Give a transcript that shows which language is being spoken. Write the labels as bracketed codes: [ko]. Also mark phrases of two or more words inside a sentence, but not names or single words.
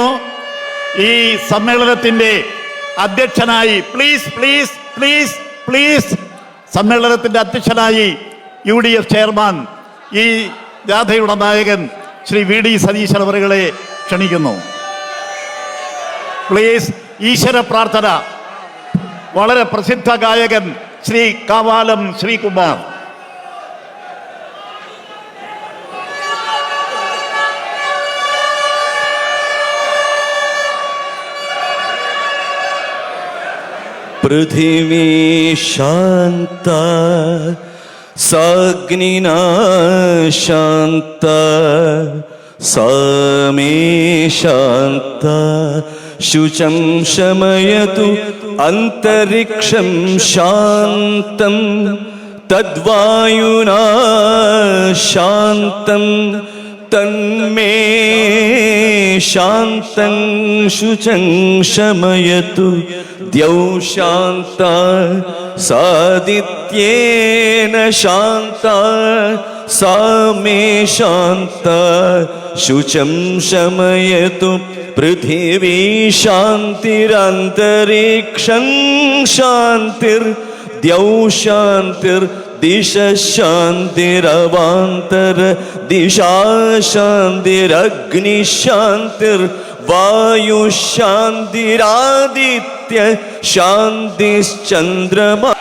[ml] ഈ സമ്മേളനത്തിന്റെ അധ്യക്ഷനായി പ്ലീസ് സമ്മേളനത്തിന്റെ അധ്യക്ഷനായി UDF ചെയർമാൻ, ഈ ജാഥയുടെ നായകൻ ശ്രീ VD സതീശൻ അവരെ ക്ഷണിക്കുന്നു. പ്ലീസ്. ഈശ്വര പ്രാർത്ഥന, വളരെ പ്രസിദ്ധ ഗായകൻ ശ്രീ കാവാലം ശ്രീകുമാർ. [sa] पृथिवी शान्ता साग्निना शान्ता सामे शान्ता शुचं शमयतु अन्तरिक्षं शान्तं तद्वायुना शान्तं തന്മേ ശാന്തം ശുചം ശമയതു ദ്യൗ ശാന്ത സാദിത്യേന ശാന്ത സാ മേ ശാന്ത ശുചം ശമയതു പൃഥിവീ ശാന്തിരന്തരീക്ഷം ശാന്തിർ ദ്യൗ ശാന്തിർ ദിശ ശാന്തിരവാന്തര ദിശാ ശാന്തിരഗ്നി ശാന്തിർ വായു ശാന്തിരാദിത്യ ശാന്തിശ്ചന്ദ്രമ.